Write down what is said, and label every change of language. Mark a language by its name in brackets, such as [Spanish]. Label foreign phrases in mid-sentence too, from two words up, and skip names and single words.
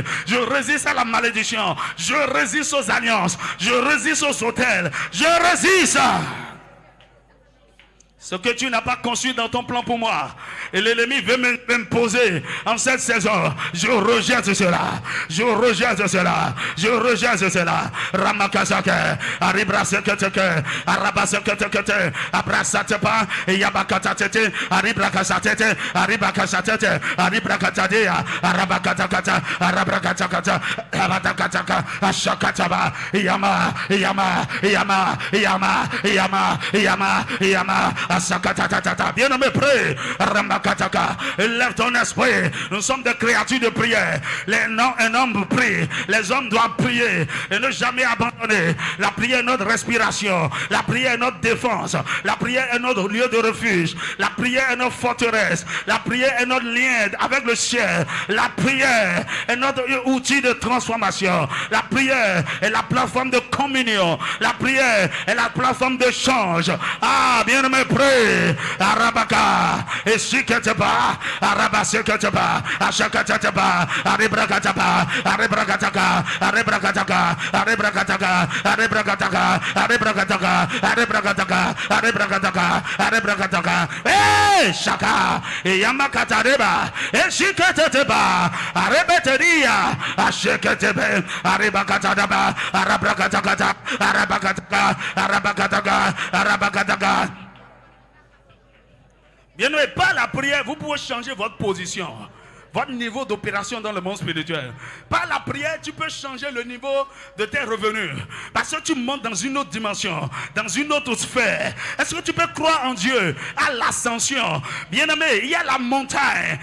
[French] Je résiste à la malédiction. Je résiste aux alliances, je résiste aux hôtels, je résiste. Ce que tu n'as pas conçu dans ton plan pour moi, et l'ennemi veut m'imposer en cette saison, je rejette cela. Je rejette cela. Je rejette cela. Ramakazake, Aribrasekete, Arabasekete, Abrasatepa, Yabakatate, Aribrakasatete, Aribrakasatete, Aribrakatadea, Arabakatakata, Arabrakataka, Abatakataka, Ashakataba, Yama, Yama, Yama, Yama, Yama, Yama, Yama, Bien-aimé, prie. Lève ton esprit. Nous sommes des créatures de prière. Un homme prie. Les hommes doivent prier et ne jamais abandonner. La prière est notre respiration. La prière est notre défense. La prière est notre lieu de refuge. La prière est notre forteresse. La prière est notre lien avec le ciel. La prière est notre outil de transformation. La prière est la plateforme de communion. La prière est la plateforme d'échange. Ah, bien-aimé, prie. Arabaka. Et si que tu pas, Arabase que tu pas, Ashakataba, Arebrakataba, Arebrakataka, Arebrakataka, Arebrakataka, Arebrakataka, Arebrakataka, Arebrakataka, Arebrakataka, Arebrakataka. Eh, Shaka, et Yamakatareba, et Shikataba, Arebeteria, Ashekatebe, Arebakataba, Arabrakataka, Arabakataka, Arabakataka, Arabakataka. Bien, par la prière, vous pouvez changer votre position, votre niveau d'opération dans le monde spirituel. Par la prière, tu peux changer le niveau de tes revenus. Parce que tu montes dans une autre dimension, dans une autre sphère. Est-ce que tu peux croire en Dieu, à l'ascension? Bien-aimé, il y a la montagne.